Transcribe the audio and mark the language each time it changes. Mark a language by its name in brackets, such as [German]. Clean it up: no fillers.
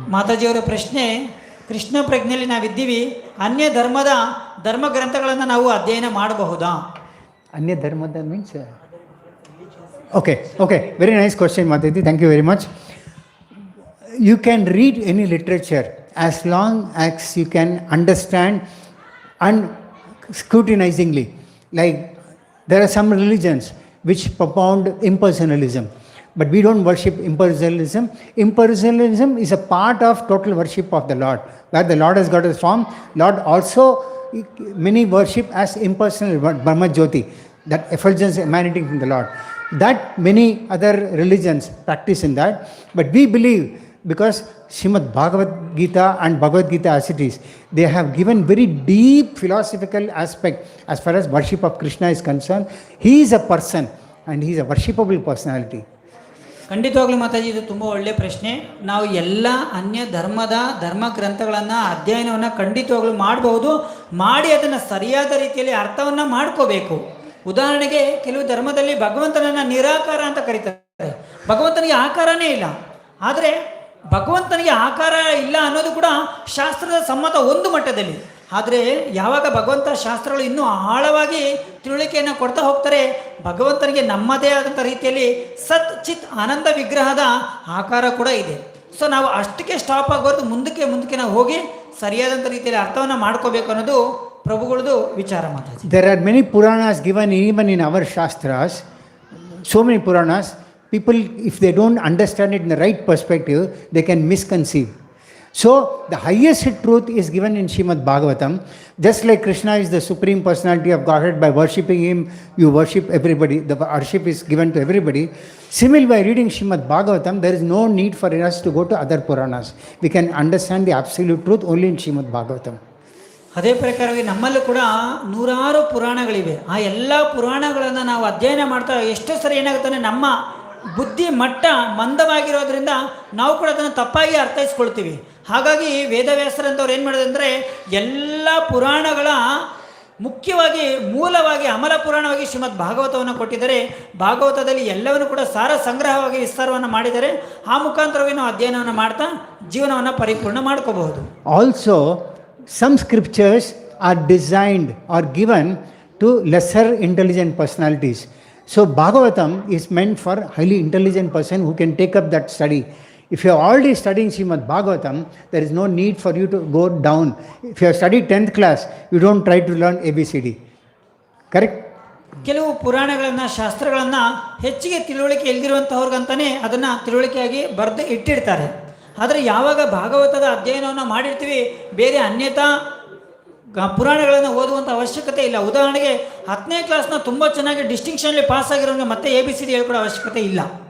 [Kannada] ಮಾತಾಜಿಯವರ ಪ್ರಶ್ನೆ, ಕೃಷ್ಣ ಪ್ರಜ್ಞೆಯಲ್ಲಿ ನಾವಿದ್ದೀವಿ, ಅನ್ಯ ಧರ್ಮದ ಧರ್ಮ ಗ್ರಂಥಗಳನ್ನು ನಾವು ಅಧ್ಯಯನ ಮಾಡಬಹುದಾ? ಅನ್ಯ ಧರ್ಮದ [English] Means okay okay, very nice question Mataji, thank you very much. You can read any literature as long as you can understand unscrutinizingly. Like there are some religions which propound impersonalism, but we don't worship impersonalism. Impersonalism is a part of total worship of the Lord. Where the Lord has got his form, Lord also many worship as impersonal Brahma Jyoti, that effulgence emanating from the Lord. That many other religions practice in that, but we believe, because Srimad Bhagavad Gita and Bhagavad Gita as it is, they have given very deep philosophical aspect as far as worship of Krishna is concerned. He is a person and he is a worshipable personality. [Kannada] ಖಂಡಿತವಾಗ್ಲೂ ಮಾತಾಜಿ, ಇದು ತುಂಬ ಒಳ್ಳೆಯ ಪ್ರಶ್ನೆ. ನಾವು ಎಲ್ಲ ಅನ್ಯ ಧರ್ಮದ ಧರ್ಮ ಗ್ರಂಥಗಳನ್ನು ಅಧ್ಯಯನವನ್ನು ಖಂಡಿತವಾಗ್ಲೂ ಮಾಡಬಹುದು. ಮಾಡಿ ಅದನ್ನು ಸರಿಯಾದ ರೀತಿಯಲ್ಲಿ ಅರ್ಥವನ್ನು ಮಾಡ್ಕೋಬೇಕು. ಉದಾಹರಣೆಗೆ, ಕೆಲವು ಧರ್ಮದಲ್ಲಿ ಭಗವಂತನನ್ನು ನಿರಾಕಾರ ಅಂತ ಕರೀತಾರೆ. ಭಗವಂತನಿಗೆ ಆಕಾರನೇ ಇಲ್ಲ. ಆದರೆ ಭಗವಂತನಿಗೆ ಆಕಾರ ಇಲ್ಲ ಅನ್ನೋದು ಕೂಡ ಶಾಸ್ತ್ರದ ಸಮ್ಮತ ಒಂದು ಮಟ್ಟದಲ್ಲಿ. ಆದರೆ ಯಾವಾಗ ಭಗವಂತ ಶಾಸ್ತ್ರಗಳು ಇನ್ನೂ ಆಳವಾಗಿ ತಿಳುವಳಿಕೆಯನ್ನು ಕೊಡ್ತಾ ಹೋಗ್ತಾರೆ, ಭಗವಂತನಿಗೆ ನಮ್ಮದೇ ಆದಂಥ ರೀತಿಯಲ್ಲಿ ಸತ್ ಚಿತ್ ಆನಂದ ವಿಗ್ರಹದ ಆಕಾರ ಕೂಡ ಇದೆ. ಸೊ ನಾವು ಅಷ್ಟಕ್ಕೆ ಸ್ಟಾಪ್ ಆಗಬಾರ್ದು, ಮುಂದಕ್ಕೆ ನಾವು ಹೋಗಿ ಸರಿಯಾದಂಥ ರೀತಿಯಲ್ಲಿ ಅರ್ಥವನ್ನು ಮಾಡ್ಕೋಬೇಕು ಅನ್ನೋದು ಪ್ರಭುಗಳದು ವಿಚಾರ ಮಾತಾಡಿ. [English] There are many Puranas given even in our Shastras, so many Puranas. People, if they don't understand it in the right perspective, they can misconceive. So the highest truth is given in Srimad Bhagavatam. Just like Krishna is the supreme personality of Godhead, by worshipping him you worship everybody, the worship is given to everybody. Similarly, by reading Srimad Bhagavatam, there is no need for us to go to other Puranas. We can understand the absolute truth only in Srimad Bhagavatam. [Kannada] ಅದೇ ಪ್ರಕಾರವಾಗಿ ನಮ್ಮಲ್ಲೂ ಕೂಡ ನೂರಾರು ಪುರಾಣಗಳಿವೆ. ಆ ಎಲ್ಲ ಪುರಾಣಗಳನ್ನು ನಾವು ಅಧ್ಯಯನ ಮಾಡ್ತಾ ಎಷ್ಟೋ ಸರಿ ಏನಾಗುತ್ತೆ, ನಮ್ಮ ಬುದ್ಧಿ ಮಟ್ಟ ಮಂದವಾಗಿರೋದ್ರಿಂದ ನಾವು ಕೂಡ ಅದನ್ನು ತಪ್ಪಾಗಿ ಅರ್ಥೈಸ್ಕೊಳ್ತೀವಿ. ಹಾಗಾಗಿ ವೇದವ್ಯಾಸರಂತವ್ರು ಏನು ಮಾಡಿದೆ ಅಂದರೆ, ಎಲ್ಲ ಪುರಾಣಗಳ ಮುಖ್ಯವಾಗಿ ಮೂಲವಾಗಿ ಅಮಲ ಪುರಾಣವಾಗಿ ಶ್ರೀಮದ್ ಭಾಗವತವನ್ನು ಕೊಟ್ಟಿದ್ದಾರೆ. ಭಾಗವತದಲ್ಲಿ ಎಲ್ಲವನ್ನು ಕೂಡ ಸಾರ ಸಂಗ್ರಹವಾಗಿ ವಿಸ್ತಾರವನ್ನು ಮಾಡಿದ್ದಾರೆ. ಆ ಮುಖಾಂತರವಾಗಿ ನಾವು ಅಧ್ಯಯನವನ್ನು ಮಾಡ್ತಾ ಜೀವನವನ್ನು ಪರಿಪೂರ್ಣ ಮಾಡ್ಕೋಬಹುದು. [English] Also some scriptures are designed or given to lesser intelligent personalities. So Bhagavatam is meant for highly intelligent person who can take up that study. If you are already studying Srimad Bhagavatam, there is no need for you to go down. If you have studied 10th class, you don't try to learn ABCD. Correct? [Kannada] ಕೆಲವು ಪುರಾಣಗಳನ್ನು ಶಾಸ್ತ್ರಗಳನ್ನು ಹೆಚ್ಚಿಗೆ ತಿಳುವಳಿಕೆ ಇಲ್ದಿರುವಂಥವ್ರಿಗಂತಾನೆ ಅದನ್ನು ತಿಳುವಳಿಕೆಯಾಗಿ ಬರೆದು ಇಟ್ಟಿರ್ತಾರೆ. ಆದರೆ ಯಾವಾಗ ಭಾಗವತದ ಅಧ್ಯಯನವನ್ನು ಮಾಡಿರ್ತೀವಿ, ಬೇರೆ ಅನ್ಯತಾ ಪುರಾಣಗಳನ್ನು ಓದುವಂಥ ಅವಶ್ಯಕತೆ ಇಲ್ಲ. ಉದಾಹರಣೆಗೆ 10ನೇ ಕ್ಲಾಸ್ನ ತುಂಬ ಚೆನ್ನಾಗಿ ಡಿಸ್ಟಿಂಕ್ಷನ್ಲಿ ಪಾಸ್ ಆಗಿರೋಂಗೆ ಮತ್ತೆ ABCD ಹೇಳ್ಕೊಡೋ ಅವಶ್ಯಕತೆ ಇಲ್ಲ.